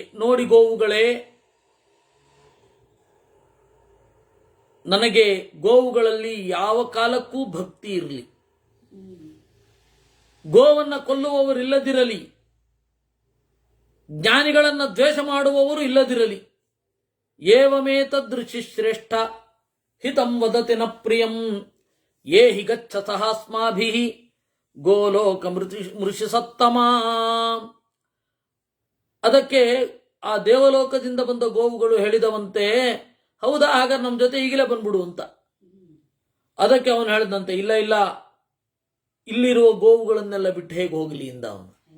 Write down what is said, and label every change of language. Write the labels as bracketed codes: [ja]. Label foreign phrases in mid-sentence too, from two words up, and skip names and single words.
[kn] ನೋಡಿ ಗೋವುಗಳೇ, ನನಗೆ ಗೋವುಗಳಲ್ಲಿ ಯಾವ ಕಾಲಕ್ಕೂ ಭಕ್ತಿ ಇರಲಿ, ಗೋವನ್ನ ಕೊಲ್ಲುವವರು ಇಲ್ಲದಿರಲಿ, ಜ್ಞಾನಿಗಳನ್ನು ದ್ವೇಷ ಮಾಡುವವರು ಇಲ್ಲದಿರಲಿ. [sa] ಏವಮೇತದೃಷಿ ಶ್ರೇಷ್ಠ ಹಿತಂ ವದತಿ ನ ಪ್ರಿಯಂ ಯೇ ಹಿ ಗಚ್ಚತಃ ಅಸ್ಮಾಭಿಃ ಗೋಲೋಕ ಮೃಷಿ ಸತ್ತಮ. [kn] ಅದಕ್ಕೆ ಆ ದೇವಲೋಕದಿಂದ ಬಂದ ಗೋವುಗಳು ಹೇಳಿದವಂತೆ, ಹೌದಾ, ಹಾಗಾದ್ರೆ ನಮ್ಮ ಜೊತೆ ಈಗಲೇ ಬಂದ್ಬಿಡು ಅಂತ. ಅದಕ್ಕೆ ಅವನು ಹೇಳಿದಂತೆ, ಇಲ್ಲ ಇಲ್ಲ, ಇಲ್ಲಿರುವ ಗೋವುಗಳನ್ನೆಲ್ಲ ಬಿಟ್ಟು ಹೇಗೆ ಹೋಗಲಿ ಇಂದ ಅವನು.